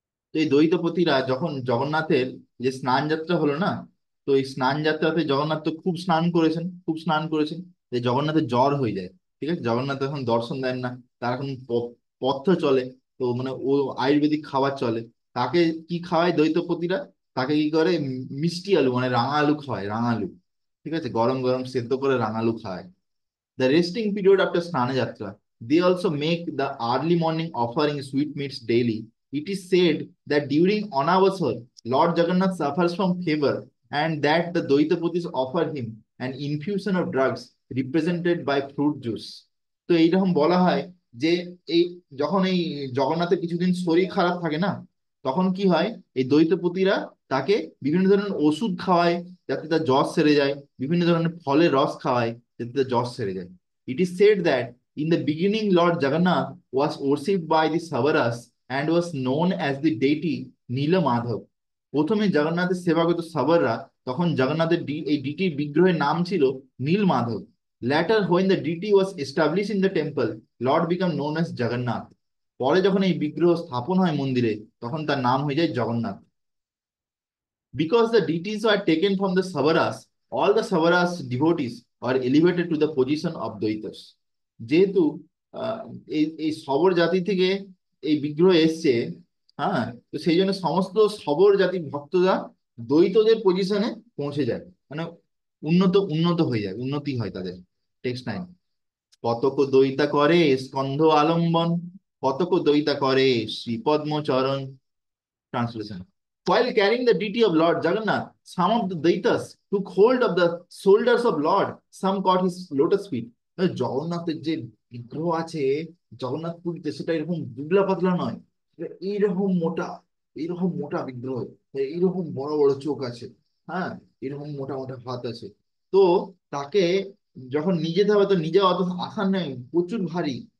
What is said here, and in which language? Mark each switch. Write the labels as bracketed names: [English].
[Bangla] তো এই দ্বৈতপতিরা যখন জগন্নাথের যে স্নান যাত্রা হলো না, তো এই স্নান যাত্রাতে জগন্নাথ তো খুব স্নান করেছেন, খুব স্নান করেছেন, যে জগন্নাথের জ্বর হয়ে যায়। ঠিক আছে, জগন্নাথ এখন দর্শন দেন না, তার এখন পথ্য চলে, তো মানে ও আয়ুর্বেদিক খাবার চলে। তাকে কি খাওয়ায় দ্বৈতপতিরা? তাকে কি করে, মিষ্টি আলু মানে রাঙা আলু খাওয়ায়, রাঙা আলু। ঠিক আছে, গরম গরম সেদ্ধ করে রাঙা আলু খাওয়ায়। [English] The resting period after Snana Yatra, they also make the early morning offering sweetmeats daily. It is said that during Anavasar, Lord Jagannath suffers from fever and that the Dvaitaputis offer him an infusion of drugs represented by fruit juice. [Bangla] তো এইরকম বলা হয় যে এই যখন এই জগন্নাথের কিছুদিন শরীর খারাপ থাকে না, তখন কি হয়, এই দৈত্যপতিরা তাকে বিভিন্ন ধরনের ওষুধ খাওয়ায় যাতে তার জ্বর সেরে যায়, বিভিন্ন ধরনের ফলের রস খাওয়ায় যাতে তার জ্বর সেরে যায়। [English] It is said that in the beginning, Lord Jagannath was worshipped by the Savaras and was known as the deity Nila Madhav. [Bangla] প্রথমে জগন্নাথের সেবা করত সাবররা, তখন জগন্নাথের এই ডিটির বিগ্রহের নাম ছিল নীল Madhav. [English] Later when the deity was established in the temple, Lord became known as Jagannath. [Bangla] পরে যখন এই বিগ্রহ স্থাপন হয় মন্দিরে, তখন তার নাম হয়ে যায় Jagannath. [English] Because the deities were taken from the Savaras, all the Savaras devotees are elevated to the position of Daitas. [Bangla] যেহেতু এই এই শবর জাতি থেকে এই বিগ্রহ এসছে, হ্যাঁ, তো সেই জন্য সমস্ত শবর জাতির ভক্তরা দ্বৈতদের পজিশনে পৌঁছে যায়, মানে উন্নত উন্নত হয়ে যায়, উন্নতি হয় তাদের। টেক্সট 9, কতক দৈতা করে স্কন্ধ আলম্বন, কতক দৈতা করে শ্রীপদ্ম চরণ। [English] Translation. While carrying the deity of Lord Jagannath, some of the Daitas took hold of the shoulders of Lord. Some caught his lotus feet. [Bangla] জগন্নাথের যে বিগ্রহ আছে জগন্নাথ পুরীতে, সেটা এরকম দুবলা পাতলা নয়, সেটা এইরকম মোটা, এইরকম মোটা বিগ্রহ, এইরকম বড় বড় চোখ আছে, হ্যাঁ, এরকম মোটা মোটা হাত আছে। তো তাকে যখন নিয়ে যেতে হবে, তো নিজে অত আসান নেই, প্রচুর ভারী।